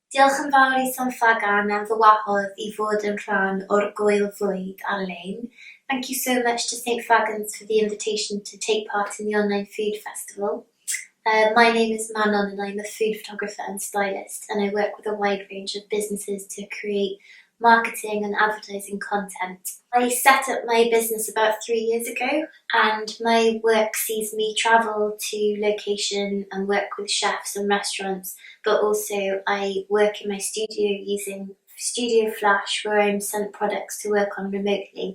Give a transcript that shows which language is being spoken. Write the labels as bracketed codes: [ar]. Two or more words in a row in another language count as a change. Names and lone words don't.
[cy] Diolch yn fawr i Ffotograffiaeth am fy wahodd i fod yn rhan o'r Gwyl Bwyd ar-lein. [en] Thank you so much to St Fagans for the invitation to take part in the online food festival. My name is Manon and I'm a food photographer and stylist, and I work with a wide range of businesses to create marketing and advertising content. I set up my business about 3 years ago, and my work sees me travel to location and work with chefs and restaurants, but also I work in my studio using Studio Flash, where I'm sent products to work on remotely.